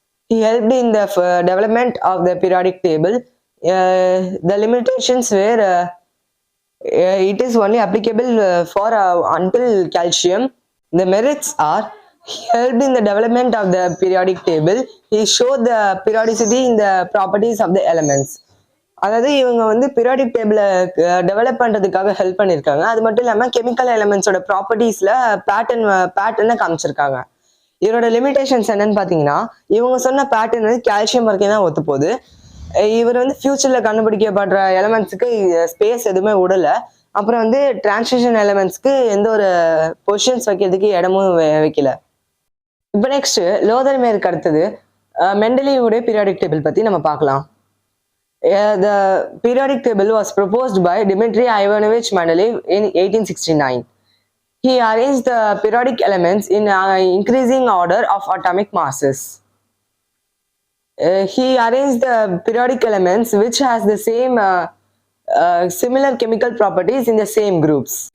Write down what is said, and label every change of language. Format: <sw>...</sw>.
<en>He helped in the development of the periodic table. The limitations were it is only applicable for until calcium. The merits are he helped in the development of the periodic table. He showed the periodicity in the properties of the elements.</en> <ta>அதாவது இவங்க வந்து periodic டேபிளை develop பண்றதுக்காக help பண்ணியிருக்காங்க. அது மட்டும் இல்லாமல் chemical எலிமெண்ட்ஸோட ப்ராப்பர்ட்டிஸ்ல பேட்டர்னை காமிச்சிருக்காங்க. இவரோட லிமிடேஷன்ஸ் என்னன்னு பார்த்தீங்கன்னா, இவங்க சொன்ன பேட்டர்ன் வந்து கால்சியம் வரைக்கும் தான் ஒத்து போகுது. இவர் வந்து ஃபியூச்சர்ல கண்டுபிடிக்கப்படுற எலிமெண்ட்ஸுக்கு ஸ்பேஸ் எதுவுமே விடல. அப்புறம் வந்து டிரான்சிஷன் எலிமெண்ட்ஸ்க்கு எந்த ஒரு பொசிஷன்ஸ் வைக்கிறதுக்கு இடமும் வைக்கல. இப்போ நெக்ஸ்ட் லோதர்மேயருக்கு அடுத்தது மெண்டலீவுடைய பீரியாடிக் டேபிள் பத்தி நம்ம பார்க்கலாம்.</ta> <en>The periodic table was proposed by Dmitry Ivanovich Mendeleev in 1869. He arranged the periodic elements in increasing order of atomic masses. He arranged the periodic elements which has the same similar chemical properties in the same groups.</en>